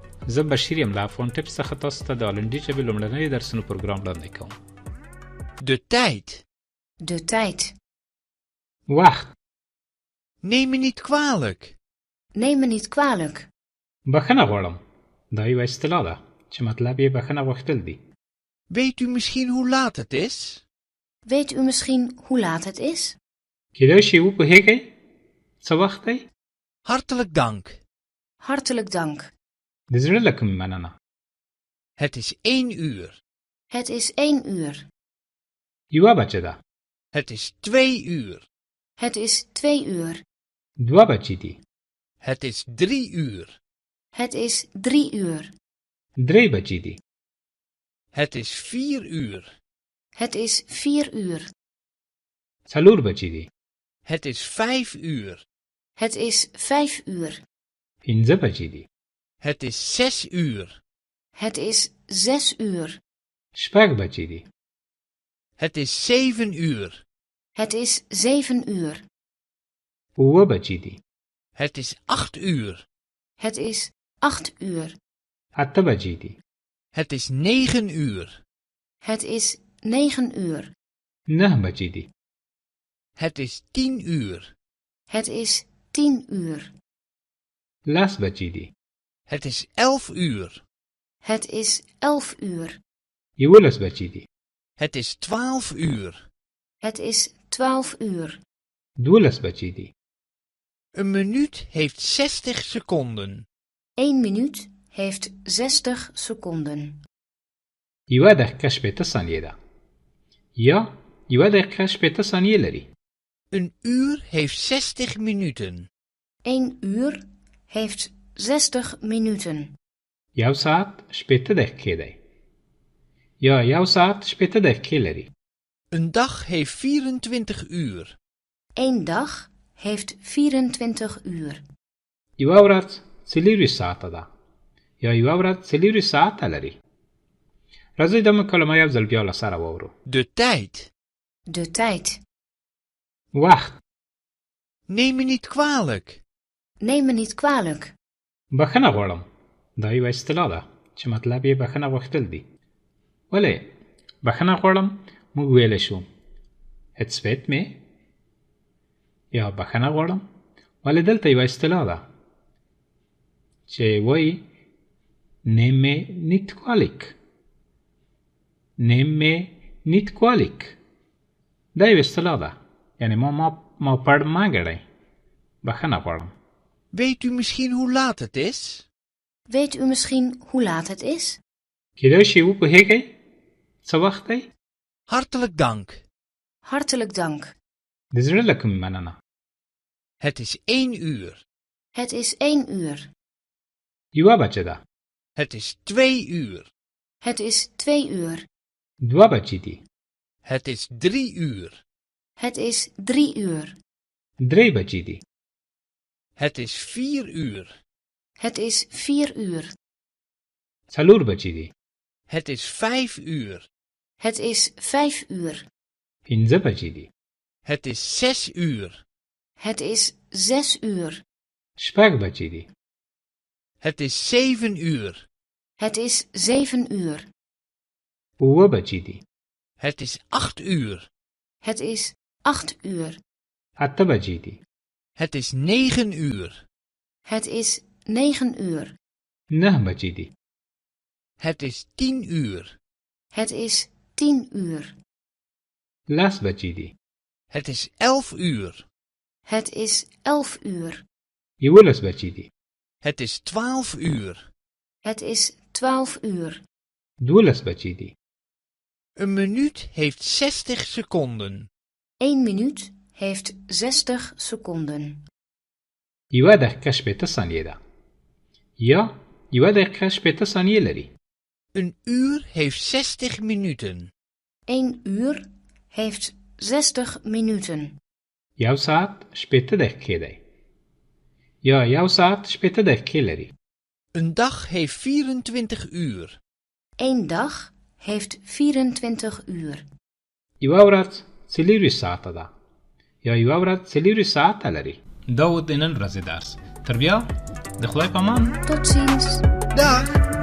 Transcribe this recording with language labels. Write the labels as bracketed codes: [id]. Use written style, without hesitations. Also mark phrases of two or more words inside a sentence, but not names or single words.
[ps] زه بشیر یم له افغان ټیپس څخه تاسو ته د هالندي ژبې لومړنی درسونو پروګرام وړاندې کوم. [nl] De tijd. De tijd. [ps] وخت. [nl] Neem me niet kwalijk. Neem me niet kwalijk. [ps] بخښنه غواړم. دا یوه اصطلاح ده چې مطلب یې بخښنه غوښتل دي. [nl] Weet u misschien hoe laat het is? Weet u misschien hoe laat het is? [ps] کیدای شي وپوهیږئ څه وخت دی؟ [nl] Hartelijk dank. Hartelijk dank. [ps] د زړه له کومې مننه. [nl] Het is 1 uur. Het is 1 uur. [ps] یوه بجه ده. [nl] Het is 2 uur. Het is 2 uur. [ps] دوه بجې دي. [nl] Het is 3 uur. Het is 3 uur. [ps] درې بجې دي. [nl] Het is 4 uur. Het is 4 uur. [ps] څلور بجې دي. [nl] Het is 5 uur. Het is 5 uur. [ps] پنځه بجې دي. [nl] Het is 6 uur. Het is 6 uur. [ps] شپږ بجې دي. [nl] Het is 7 uur. Het is 7 uur. [ps] اووه بجې دي. [nl] Het is 8 uur. Het is 8 uur. [ps] اته بجې دي. [nl] Het is 9 uur. Het is 9 uur. [ps] نه بجې دي. [nl] Het is 10 uur. Het is 10 uur. [ps] لس بجې دي. [nl] Het is 11 uur. Het is 11 uur. [ps] یولس بجې دي. [nl] Het is 12 uur. Het is 12 uur. [ps] دولس بجې دي. [nl] Een minuut heeft 60 seconden. 1 minuut heeft 60 seconden. [ps] یوه دقیقه شپېته ثانیې ده. یا یوه دقیقه شپېته ثانیې لري. [nl] Een uur heeft 60 minuten. 1 uur heeft 60 minuten. [ps] یو ساعت شپېته دقیقې دی. یا یو ساعت شپېته دقیقې لري. [nl] Een dag heeft 24 uur. 1 dag heeft 24 uur. [ps] یوه ورځ څلېرویشت ساعته ده. یا یوه ورځ څلېرویشت ساعته لري. راځئ دا مکالمه یو ځل بیا له سره واورو. [nl] De tijd. De tijd. [ps] وخت. [nl] Neem me niet kwalijk. Neem me niet kwalijk. [ps] بخښنه غواړم. دا یوه اصطلاح ده چې مطلب یې بخښنه غوښتل دي. ولې بخښنه غواړم موږ ویلی شو [nl] Het spijt me. [ps] یا بخښنه غواړم ولې دلته یوه اصطلاح ده چې وایي [nl] Neem me niet kwalijk. Neem me niet kwalijk. [ps] دا یوه اصطلاح ده یعنی ما پړ ما ګڼئ. بخښنه غواړم. [nl] Weet u misschien hoe laat het is? Weet u misschien hoe laat het is? [ps] کیدای شي وپوهیږئ څه وخت دی؟ [nl] Hartelijk dank. Hartelijk dank. [ps] د زړه له کومې مننه. [nl] Het is 1 uur. Het is 1 uur. [ps] یوه بجه ده. [nl] Het is 2 uur. Het is 2 uur. [ps] دوه بجې دي. [nl] Het is 3 uur. Het is 3 uur. [ps] درې بجې دي. [nl] Het is 4 uur. Het is 4 uur. [ps] څلور بجې دي. [nl] Het is 5 uur. Het is 5 uur. [ps] پنځه بجې دي. [nl] Het is 6 uur. Het is 6 uur. [ps] شپږ بجې دي. [nl] Het is 7 uur. Het is 7 uur. [ps] اووه بجې دي. [nl] Het is 8 uur. Het is 8 uur. [ps] اته بجې دي. [nl] Het is 9 uur. Het is 9 uur. [ps] نه بجې دي. [nl] Het is 10 uur. Het is 10 uur. [ps] لس بجې دي. [nl] Het is 11 uur. Het is 11 uur. [ps] یولس بجې دي. [nl] Het is 12 uur. Het is 12 uur. [ps] دولس بجې دي. [nl] Een minuut heeft 60 seconden. 1 minuut heeft 60 seconden. [ps] یوه دقیقه شپېته ثانیې ده. یا یوه دقیقه شپېته ثانیې لري. [nl] Een uur heeft 60 minuten. 1 uur heeft 60 minuten. [ps] یو ساعت شپېته دقیقې دی. یا یو ساعت شپېته دقیقې لري. [nl] Een dag heeft 24 uur. 1 dag heeft 24 uur. [ps] یوه ورځ څلېرویشت ساعته ده. یا یوه ورځ څلېرویشت ساعته لري. دا و د نن ورځې درس. تر بیا د خدای په امان. [nl] Tot ziens. Dag!